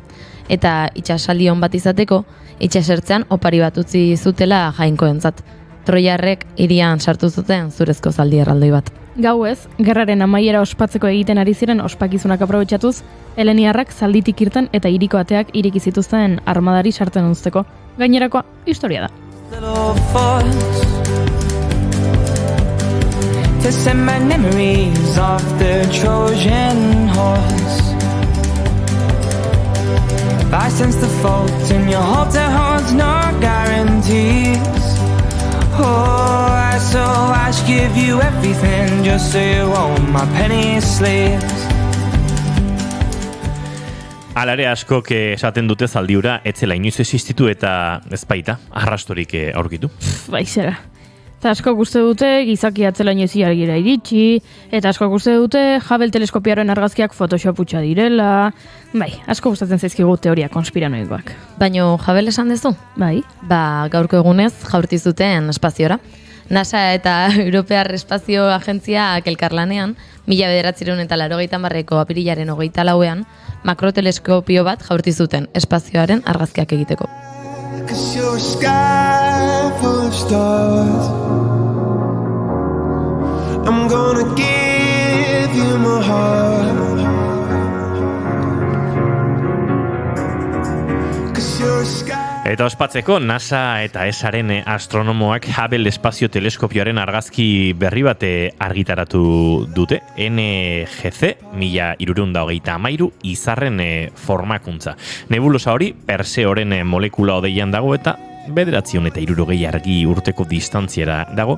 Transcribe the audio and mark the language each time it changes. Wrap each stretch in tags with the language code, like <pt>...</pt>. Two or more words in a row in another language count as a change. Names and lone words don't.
<eu>Eta itsasaldi on bat izateko, itsasertzean opari bat utzi zutela jainkoentzat. Troiarrek hirian sartu zuten zurezko zaldi erraldoi bat. Gauez, gerraren amaiera ospatzeko egiten ari ziren ospakizunak aprobetxatuz, heleniarrak zalditik irten eta hiriko ateak ireki zituzten armadari sartzen uzteko. Gainerakoa, historia da.</eu> <en>To send my memories of the Trojan horse. I sense the fault in your heart that holds no guarantees. Oh, I should give you everything just so you own my penny sleeves.</en> <eu>Alare askok esaten dute zaldiura etzela inoiz existitu eta ezpaita arrastorik aurkitu. Baizera. Eta asko uste dute gizaki atzela inoiz argira iritsi, eta asko uste dute Hubble teleskopiaren argazkiak Photoshop hutsa direla. Bai, asko gustatzen zaizkigu teoria konspiranoikoak. Baino Hubble esan dezu? Bai. Gaurko egunez jaurti zuten espaziora. NASA eta Europear Espazio Agentziak elkarlanean, 1980ko apirilaren 24ean, makroteleskopio bat jaurti zuten espazioaren argazkiak egiteko.</eu> <en>'Cause you're a sky full of stars. I'm gonna give you my heart. 'Cause you're a sky.</en> <eu>Eta ospatzeko NASA eta ESAren astronomoak Hubble espazio teleskopioaren argazki berri bat argitaratu dute. NGC 1333 izarren formakuntza. Nebulosa hori Perseoren molekula hodeian dago eta 960 argi urteko distantziara dago.</eu>